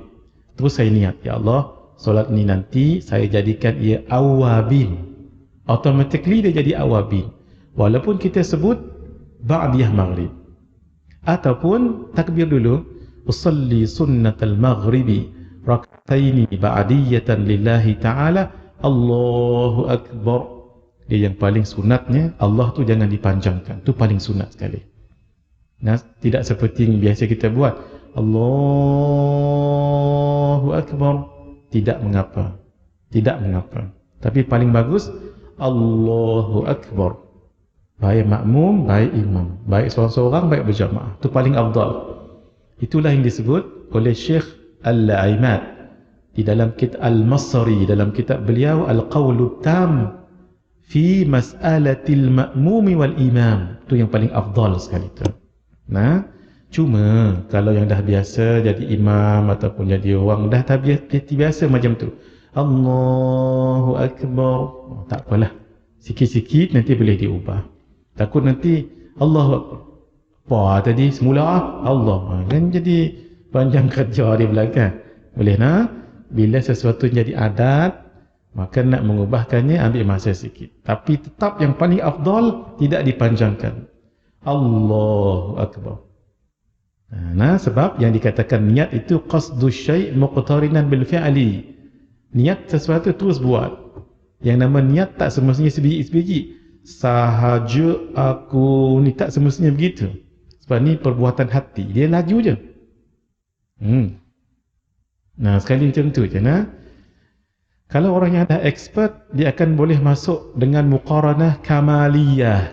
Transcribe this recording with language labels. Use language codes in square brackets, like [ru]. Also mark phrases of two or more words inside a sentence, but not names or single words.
[ms] Terus saya niat, [ar] يا الله, [ms] solat ni nanti saya jadikan ia awabin. Automatically dia jadi awabin. Walaupun kita sebut [ar] بعدية مغرب. [ms] Ataupun takbir dulu, [ar] أصلي سنة المغرب ركعتين بعدية لله تعالى، الله أكبر. [ms] Dia yang paling sunatnya, Allah tu jangan dipanjangkan. Tu paling sunat sekali. Nah, tidak seperti yang biasa kita buat. [ar] الله أكبر. [ms] Tidak mengapa. Tidak mengapa. Tapi paling bagus, [ar] الله أكبر. [ms] Baik makmum, baik imam. Baik seorang-seorang, baik berjamaah. Itu paling afdal. Itulah yang disebut oleh Syekh Al-Aimad di dalam kitab Al-Masri, dalam kitab beliau Al-Qawlu Tam fi Mas'alatil Ma'mumi wal Imam. Itu yang paling afdal sekali itu. Nah, cuma kalau yang dah biasa jadi imam ataupun jadi orang dah biasa macam tu, [ar] الله أكبر, [ms] tak apalah, sikit-sikit nanti boleh diubah. Takut nanti [ar] الله أكبر [ms] apa tadi semula Allah kan jadi panjang kerja di belakang. Boleh nak? Bila sesuatu jadi adat, maka nak mengubahkannya ambil masa sikit. Tapi tetap yang paling afdal tidak dipanjangkan. [ar] الله أكبر. [ms] Nah, sebab yang dikatakan niat itu [ar] قصد شيء مقترنا بالفعل. [ms] Niat sesuatu terus buat. Yang nama niat tak semestinya sebiji-sebiji. Sahaja aku ni, tak semestinya begitu. Sebab ni perbuatan hati, dia laju je. Nah, sekali macam tu je nah. Kalau orang yang dah expert, dia akan boleh masuk dengan [ar] مقارنة كمالية.